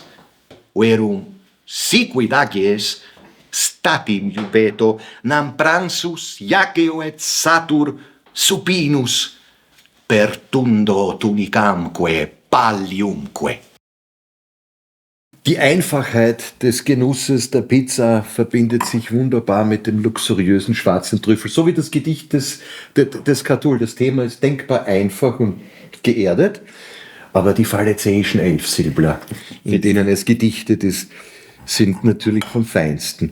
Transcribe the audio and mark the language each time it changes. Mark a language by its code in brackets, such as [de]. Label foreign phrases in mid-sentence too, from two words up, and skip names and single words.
[la] Verum siquid agies statim iubeto, nam pransus iaceo et satur supinus, pertundo tunicamque palliumque. [de] Die Einfachheit des Genusses der Pizza verbindet sich wunderbar mit dem luxuriösen schwarzen Trüffel. So wie das Gedicht des Catull. Das Thema ist denkbar einfach und geerdet, aber die phallizäischen Elfsilbler, in denen es gedichtet ist, sind natürlich vom Feinsten.